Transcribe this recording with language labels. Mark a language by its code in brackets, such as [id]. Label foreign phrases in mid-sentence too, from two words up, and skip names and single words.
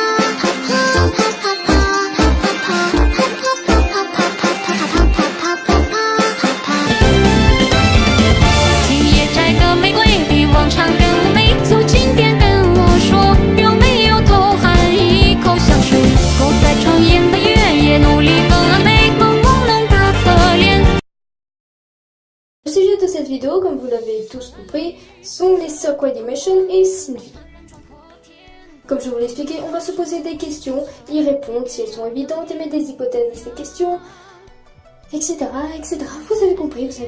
[zh] 今夜摘个玫瑰，比往常更美。从今天跟我说，有没有偷含一口香水？勾在窗沿的月夜，努力更美，朦胧的侧脸。 [fr] Le sujet de cette vidéo, comme vous l'avez tous compris, sont les sœurs Quadimation et Sylvie. Comme je vous l'ai expliqué, on va se poser des questions, y répondre si elles sont évidentes, émettre des hypothèses à ces questions, etc., etc. Vous avez compris le truc.